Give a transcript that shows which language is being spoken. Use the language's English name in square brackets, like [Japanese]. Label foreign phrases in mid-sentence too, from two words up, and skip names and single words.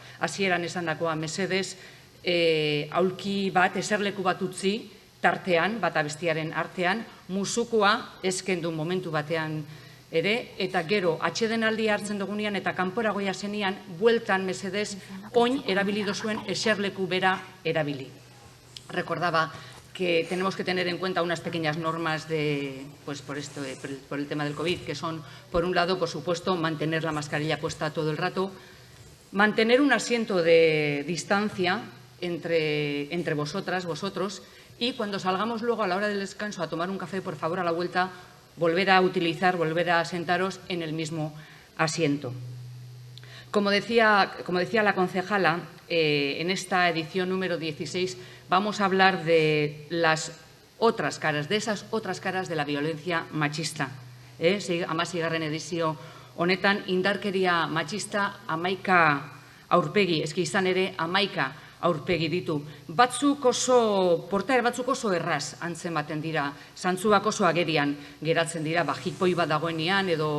[Basque] Hasieran esan dakoa mesedez, aulki bat, eserleku bat utzi, tartean, bata bestiaren artean, musukoa ezkendu momentu batean ere, eta gero, atxedenaldi hartzen dugunean eta kanporagoia zenian, bueltan mesedez, oin erabili dozuen eserleku bera erabili. [Spanish] Recordaba que tenemos que tener en cuenta unas pequeñas normas por el tema del COVID, que son, por un lado, por supuesto, mantener la mascarilla puesta todo el rato, mantener un asiento de distancia entre vosotras, vosotros, Y cuando salgamos luego a la hora del descanso a tomar un café, por favor, a la vuelta, volver a sentaros en el mismo asiento. Como decía la concejala, en esta edición número 16 vamos a hablar de las otras caras, de esas otras caras de la violencia machista. [Basque] Hamaseigarren edizio honetan indarkeria machista 11 aurpegi, izan ere 11 aurpegi ditu. Portaera batzuk oso erraz antzematen dira, zantzuak oso agerian geratzen dira, jipoi bat dagoenean edo